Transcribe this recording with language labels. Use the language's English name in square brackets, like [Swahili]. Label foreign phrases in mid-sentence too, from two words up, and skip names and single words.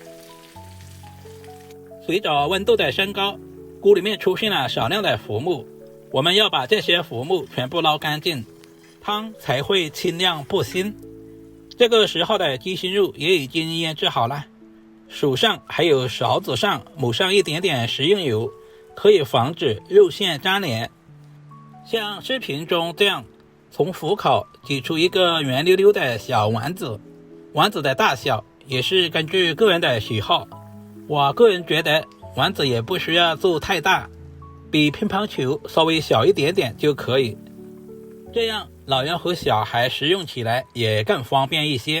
[Chinese] 隨着溫度的升高，鍋裡面出現了少量的浮沫， 我們要把這些浮木全部撈乾淨，湯才會清亮不腥。這個時候的雞心肉也已經醃製好了，手上還有勺子上抹上一點點食用油，可以防止肉線粘連。像視頻中這樣，從虎口擠出一個圓溜溜的小丸子，丸子的大小也是根據個人的喜好。我個人覺得丸子也不需要做太大，比乒乓球稍微小一點點就可以，這樣老人和小孩食用起來也更方便一些。